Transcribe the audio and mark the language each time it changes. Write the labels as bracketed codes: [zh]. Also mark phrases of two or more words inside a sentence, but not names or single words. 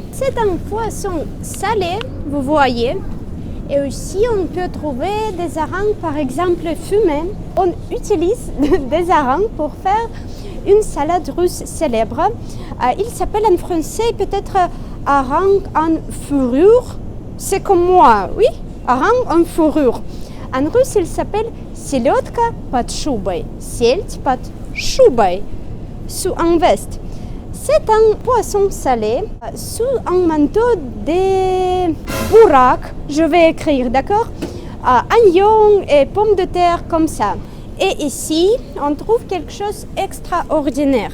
[fr] C'est un poisson salé, vous voyez. Et aussi, on peut trouver des harengs, par exemple, fumés. On utilise des harengs pour faire une salade russe célèbre. Il s'appelle en français peut-être hareng en fourrure. C'est comme moi, oui, hareng en fourrure. En russe, il s'appelle [ru] селедка под шубой. Сельдь под шубой, [fr] sous un veste. C'est un poisson salé sous un manteau de bourraque. Je vais écrire, d'accord? Oignons et pommes de terre comme ça. Et ici, on trouve quelque chose d'extraordinaire.